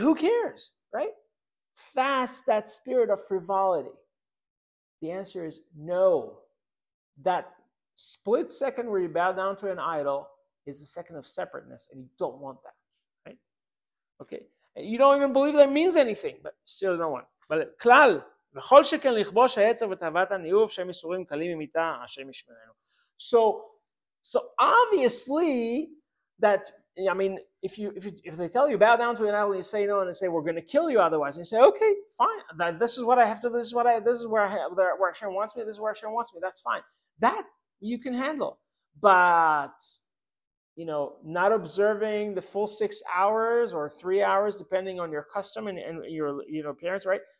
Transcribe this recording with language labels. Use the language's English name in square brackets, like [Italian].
[English] Who cares, right? That's that spirit of frivolity. The answer is no. That split second where you bow down to an idol is a second of separateness, and you don't want that, right? Okay, and you don't even believe that means anything, but still don't want. But klal [Hebrew] וכל שכן לכבוש העצר ותאוות הניאוף שהם איסורים קלים ממיתה, השם ישמרנו. [English] So obviously that, I mean, if they tell you bow down to an idol and you say no and they say we're going to kill you otherwise, and you say okay, fine, this is what I have to, this is where Hashem wants me, this is where Hashem wants me, that's fine. That you can handle. But not observing the full 6 hours or 3 hours, depending on your custom and your parents, right?